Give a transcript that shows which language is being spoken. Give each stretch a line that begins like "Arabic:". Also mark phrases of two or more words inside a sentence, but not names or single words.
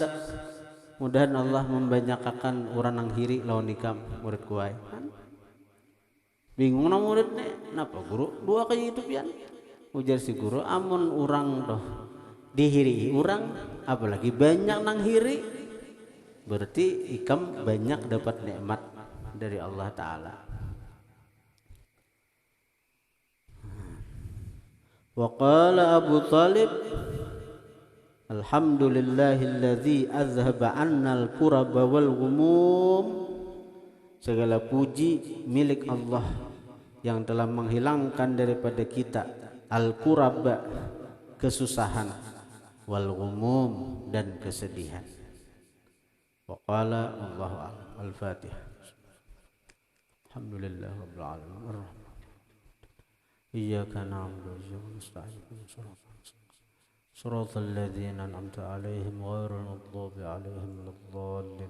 Banjar: Mudahan Allah membanyakakan orang nang hiri lawan ikam murid kuai. Bingung nang murid nih, napa guru dua kayak itu pian? Ujar si guru, amun orang doh dihiri orang, apalagi banyak nang hiri, berarti ikam banyak dapat nikmat dari Allah Ta'ala.
Arabic: وقال أبو طالب الحمد لله الذي أذهب عنا الكرب والغموم.
Indonesian: Segala puji milik Allah yang telah menghilangkan daripada kita al-kuraba, kesusahan,
Arabic: والغموم,
Indonesian: dan kesedihan.
Arabic: وقال الله أعلم. الفاتحة. الحمد لله رب العالمين. إياك نعبد وإياك نستعين. صراط الذين أنعمت عليهم غير المغضوب عليهم ولا الضالين.